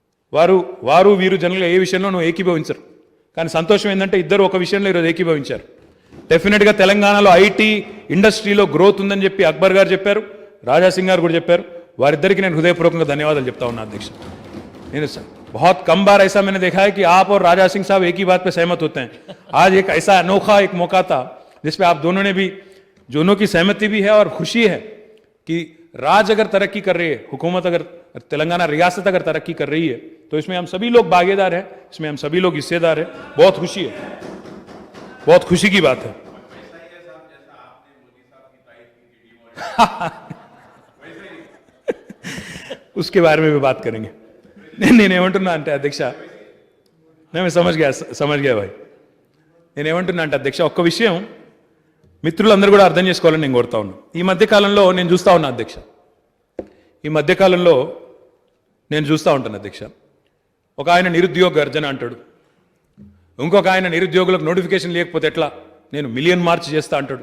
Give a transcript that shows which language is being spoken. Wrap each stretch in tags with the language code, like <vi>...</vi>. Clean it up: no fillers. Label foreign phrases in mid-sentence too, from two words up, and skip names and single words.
<te>వీరు జనరల్గా ఏ విషయంలోనూ ఏకీభవించరు, కానీ సంతోషం ఏంటంటే ఇద్దరు ఒక విషయంలో ఈరోజు ఏకీభవించారు. డెఫినెట్గా తెలంగాణలో ఐటీ ఇండస్ట్రీలో గ్రోత్ ఉందని చెప్పి అక్బర్ గారు చెప్పారు, రాజాసింగ్ గారు కూడా చెప్పారు. వారిద్దరికి నేను హృదయపూర్వకంగా ధన్యవాదాలు చెప్తా ఉన్నా అధ్యక్ష.</te> <hi>నేను बहुत कम बार ऐसा मैंने देखा है कि आप और राजा सिंह साहब एक ही बात पे सहमत होते हैं. आज एक ऐसा अनोखा एक मौका था जिसपे आप दोनों ने भी, दोनों की सहमति भी है और खुशी है कि राज अगर तरक्की कर रही है, हुकूमत अगर, तेलंगाना रियासत अगर तरक्की कर रही है तो इसमें हम सभी लोग भागीदार हैं, इसमें हम सभी लोग हिस्सेदार हैं. बहुत खुशी है, बहुत खुशी की बात है. उसके बारे में भी बात करेंगे.</hi> <te>నేనేమంటున్నా అంటే అధ్యక్ష, నేను</te> <hi>समझ गया भाई.</hi> <te>నేనేమంటున్నా అంటే అధ్యక్ష, ఒక్క విషయం మిత్రులందరూ కూడా అర్థం చేసుకోవాలని నేను కోరుతా ఉన్నాను. ఈ మధ్యకాలంలో నేను చూస్తూ ఉన్నా అధ్యక్ష, ఈ మధ్యకాలంలో నేను చూస్తూ ఉంటాను అధ్యక్ష, ఒక ఆయన నిరుద్యోగ గర్జన అంటాడు, ఇంకొక ఆయన నిరుద్యోగులకు నోటిఫికేషన్ లేకపోతే ఎట్లా, నేను మిలియన్ మార్చ్ చేస్తా అంటాడు.</te>